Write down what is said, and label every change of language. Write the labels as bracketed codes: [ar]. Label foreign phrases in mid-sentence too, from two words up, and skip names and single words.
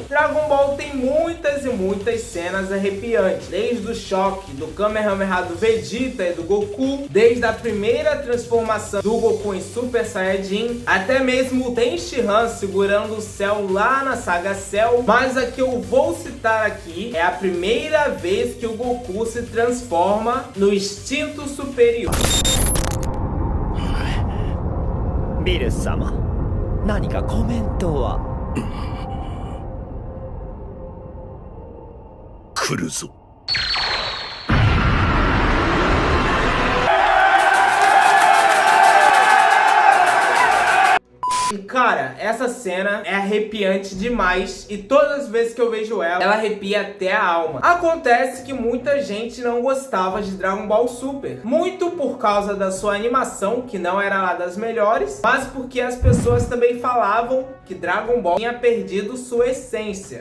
[pt] Dragon Ball tem muitas e muitas cenas arrepiantes, desde o choque do Kamehameha do Vegeta e do Goku, desde a primeira transformação do Goku em Super Saiyajin, até mesmo o Tenshinhan segurando o céu lá na saga Cell. Mas a que eu vou citar aqui é a primeira vez que o Goku se transforma no instinto superior. [ja] ビル様、何かコメントは？来るぞ。 [pt] E cara, essa cena é arrepiante demais e todas as vezes que eu vejo ela arrepia até a alma. Acontece que muita gente não gostava de Dragon Ball Super, muito por causa da sua animação, que não era lá das melhores, mas porque as pessoas também falavam que Dragon Ball tinha perdido sua essência.